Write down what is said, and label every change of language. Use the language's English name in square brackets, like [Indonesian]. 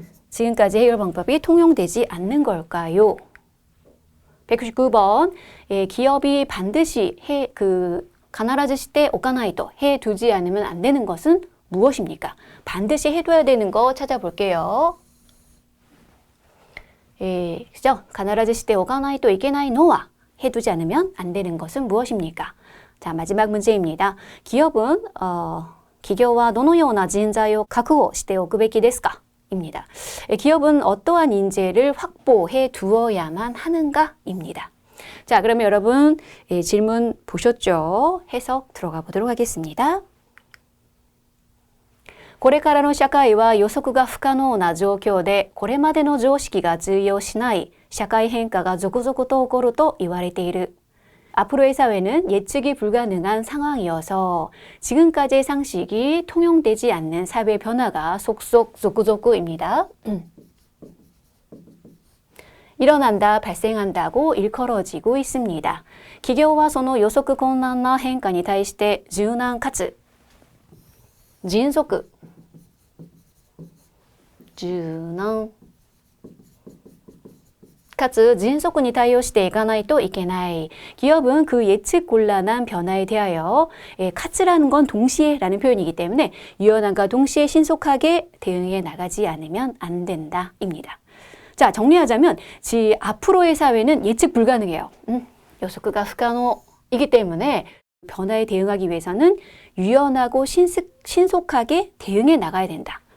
[Korean] 지금까지 해결 방법이 통용되지 않는 걸까요? 199번 기업이 반드시 가나라즈 시대 오카나이토 해두지 않으면 안 되는 것은 무엇입니까? 반드시 해둬야 되는 거 찾아볼게요. 그죠? [Japanese] 必ずしておかないといけないのは [Korean] 해두지 않으면 안 되는 것은 무엇입니까? 자, 마지막 문제입니다. 기업은 [Japanese] 기교와 どのような人材を確保しておくべきですか? [Korean] 입니다. 기업은 어떠한 인재를 확보해 두어야만 하는가? 입니다. 자, 그러면 여러분 질문 보셨죠? 해석 들어가 보도록 하겠습니다. [Japanese] これからの社会は予測が不可能な状況で、これまでの常識が通用しない社会変化が続々と起こると言われている. [Korean] 앞으로의 사회는 예측이 불가능한 상황이어서 지금까지의 상식이 통용되지 않는 사회 변화가 속속 조구조구입니다. 일어난다, 발생한다고 일컬어지고 있습니다. [Japanese] 기교와 その予測困難な変化に対して柔軟かつ迅速柔軟かつ迅速に対応していかないといけない. [Korean] 기업은 그 예측 곤란한 변화에 대하여 카츠라는 건 동시에라는 표현이기 때문에 유연함과 동시에 신속하게 대응해 나가지 않으면 안 된다입니다. 자, 정리하자면 앞으로의 사회는 예측 불가능해요. [Japanese] 予測が 不可能 [Korean] 이기 때문에 변화에 대응하기 위해서는 유연하고 신속하게 대응해 나가야 된다.